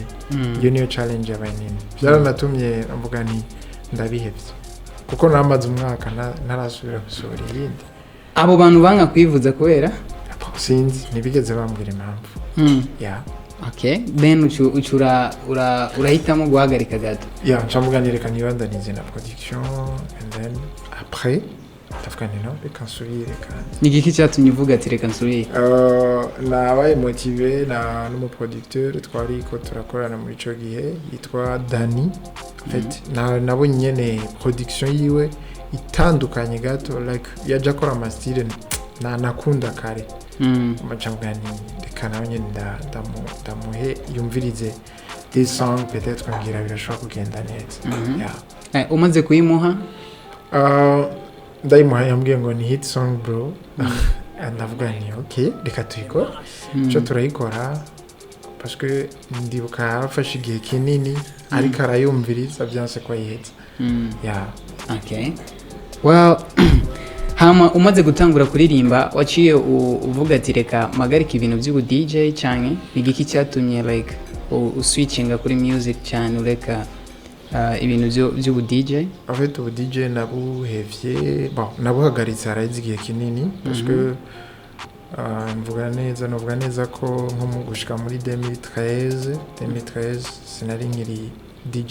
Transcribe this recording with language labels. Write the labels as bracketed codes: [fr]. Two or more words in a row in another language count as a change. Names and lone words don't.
[rn] Iyo niyo challenge yabaye nini. Byaranatumye mvuga ni ndabihebye kuko namaze umwaka ntarasubira gusohora iyindi. Abo bantu banga kwivuza kubera sinzi ntibigeze bambwira impamvu. [en] Okay, then [rn] urahitamo guhagarika gato. Ncambuganireka nibandanize na production [en] and then [rn] après tafukane no reka nsubire kandi. Ni giki cyatumye uvuga ati reka nsubire? Nabaye motivé n'umu producteur twari ko turakorana muri ico gihe yitwa Dani. [fr] En fait [rn] nabonye nyene production yiwe itandukanye gato like yaje akora ama style nakunda kare. Macambwani reka nawe nyene ndamuhe yumvirize [en] this song [rn] peut-être ngira birashobora kugenda neza. Umaze kuyimuha? Ndayimuha yambwiye ngo ni [en] hit song bro. [rn] Ndavuga ni okay reka tuyikora. Cyo turayikora [fr] parce que [rn] ndibuka afashe igihe kinini ariko arayumviriza byanse ko yihetse. Okay. Well, hama umaze gutangura kuririmba waciye uvuga ati reka magarika ibintu by'ubu DJ cyane igiki cyatumye like uswitchinga kuri music cyane ureka ibintu by'ubu DJ? [fr] En fait [rn] ubu DJ nabuhevye nabuhagaritse harayize igihe kinini [fr] parce que [rn] mvuga neza ko nko mu gushika muri 2013 sinari nkiri DJ.